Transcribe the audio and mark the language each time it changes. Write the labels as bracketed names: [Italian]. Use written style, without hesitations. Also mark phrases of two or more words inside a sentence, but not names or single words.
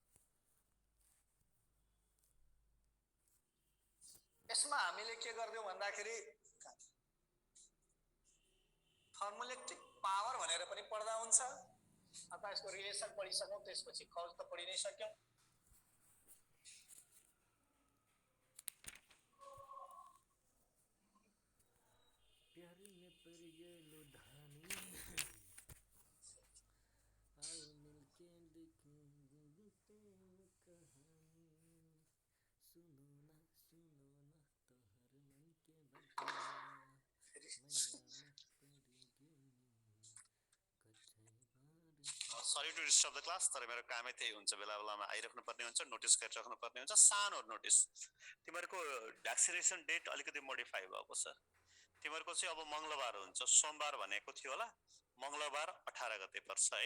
[Nepali] यसमा हामीले के गर्दियौ भन्दाखेरि [English] thermoelectric power [Nepali] भनेर पनि पढ्दा हुन्छ अथवा यसको रिलेसन पढिसक्यौं त्यसपछि कज त पढि नै सक्यौं। [Hindi] प्यारी में पड़ गए लुधानी आओ मिलके देखो कहानी सुनो ना तो हर मन के बतिया [English] sorry to disturb the class, [Nepali] तर मेरो कामै त्यही हुन्छ, बेला बेलामा आइराख्नु पर्ने हुन्छ, नोटिस गरिराख्नु पर्ने हुन्छ। सानो नोटिस, तिमीहरूको [English] vaccination date [Nepali] अलिकति मोडिफाई भएको छ। तिमीहरूको चाहिँ अब मंगलबार हुन्छ, सोमबार भनेको थियो होला, मंगलबार 18 गते पर्छ है।